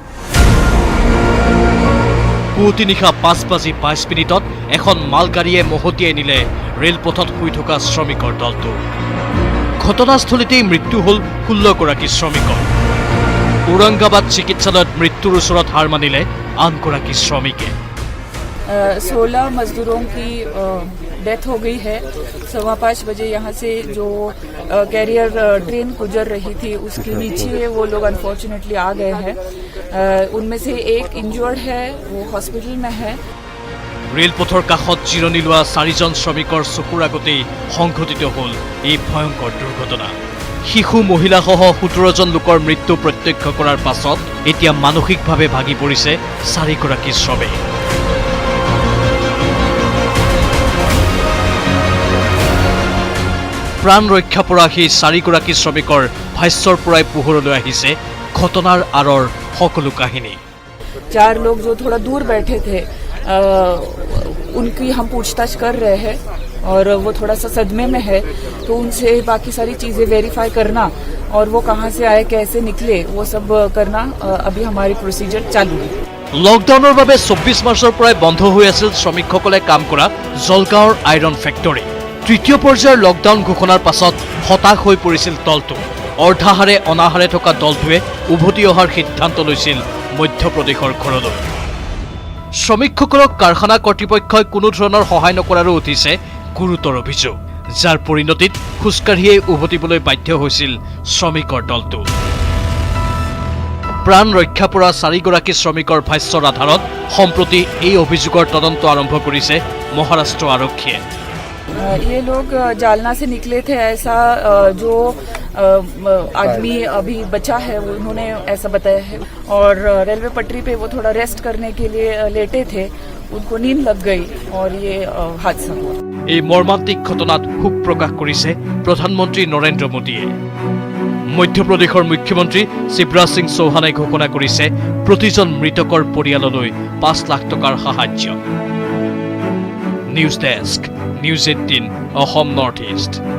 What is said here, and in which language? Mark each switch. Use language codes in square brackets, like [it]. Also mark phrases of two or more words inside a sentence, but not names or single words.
[as] পুৱতি নিশা 5:22 এখন মালগাড়ীয়ে মহতিয়াই নিলে ৰেলপথত শুই থকা শ্ৰমিকৰ দলটো। ঘটনাস্থলীতেই মৃত্যু হ'ল 16গৰাকী শ্ৰমিকৰ। ঔৰংগাবাদ চিকিৎসালয়ত মৃত্যুৰ ওচৰত হাৰ মানিলে আনগৰাকী শ্ৰমিকে। [hi] 16 मजदूरों की डेथ हो गई है। 5:15 बजे यहाँ से जो कैरियर ट्रेन गुजर रही थी उसके नीचे वो लोग अनफॉर्चुनेटली आ गए हैं। उनमें से एक इंजर्ड है, वो हॉस्पिटल में है। [as] ৰেলপথৰ কাষত জিৰণি লোৱা 4জন শ্ৰমিকৰ চকুৰ আগতেই সংঘটিত হ'ল এই ভয়ংকৰ দুৰ্ঘটনা। শিশু মহিলাসহ 17জন লোকৰ মৃত্যু প্ৰত্যক্ষ কৰাৰ পাছত এতিয়া মানসিকভাৱে ভাগি পৰিছে 4গৰাকী শ্ৰমিক। প্ৰাণ ৰক্ষা পৰা সেই 4গৰাকী শ্ৰমিকৰ ভাষ্যৰ পৰাই পোহৰলৈ আহিছে ঘটনাৰ আঁৰৰ সকলো কাহিনী। [hi] 4 लोग जो थोड़ा दूर बैठे थे उनकी हम पूछताछ कर रहे हैं और वो थोड़ा सा सदमे में है, तो उनसे बाकी सारी चीजें वेरीफाई करना और वो कहाँ से आए कैसे निकले वो सब करना अभी हमारी प्रोसीजर चालू है। [as] লকডাউনৰ বাবে 24 মাৰ্চৰ পৰাই বন্ধ হৈ আছিল শ্ৰমিকসকলে কাম কৰা জলগাঁৱৰ আইৰণ ফেক্টৰী। তৃতীয় পৰ্যায়ৰ লকডাউন ঘোষণাৰ পাছত হতাশ হৈ পৰিছিল দলটো। অৰ্ধাহাৰে অনাহাৰে থকা দলটোৱে উভতি অহাৰ সিদ্ধান্ত লৈছিল মধ্যপ্ৰদেশৰ ঘৰলৈ। শ্ৰমিকসকলক কাৰখানা কৰ্তৃপক্ষই কোনো ধৰণৰ সহায় নকৰাৰো উঠিছে গুৰুতৰ অভিযোগ, যাৰ পৰিণতিত খোজকাঢ়িয়েই উভতিবলৈ বাধ্য হৈছিল শ্ৰমিকৰ দলটো। প্ৰাণ ৰক্ষা পৰা 4গৰাকী শ্ৰমিকৰ ভাষ্যৰ আধাৰত সম্প্ৰতি এই অভিযোগৰ তদন্ত আৰম্ভ কৰিছে মহাৰাষ্ট্ৰ আৰক্ষীয়ে। [hi] ये लोग जालना से निकले थे, ऐसा जो आदमी अभी बचा है उन्होंने ऐसा बताया है। और रेलवे पटरी पे वो थोड़ा रेस्ट करने के लिए लेटे थे, उनको नींद लग गई और ये हादसा हुआ। [as] এই মৰ্মান্তিক ঘটনাত শোক প্ৰকাশ কৰিছে প্ৰধানমন্ত্ৰী নৰেন্দ্ৰ মোদীয়ে। মধ্যপ্ৰদেশৰ মুখ্যমন্ত্ৰী শিৱৰাজ সিং চৌহানে ঘোষণা কৰিছে প্ৰতিজন মৃতকৰ পৰিয়াললৈ ৫ লাখ টকাৰ সাহায্য। নিউজ ডেস্ক, নিউজ 18 অসম নৰ্থ ইষ্ট।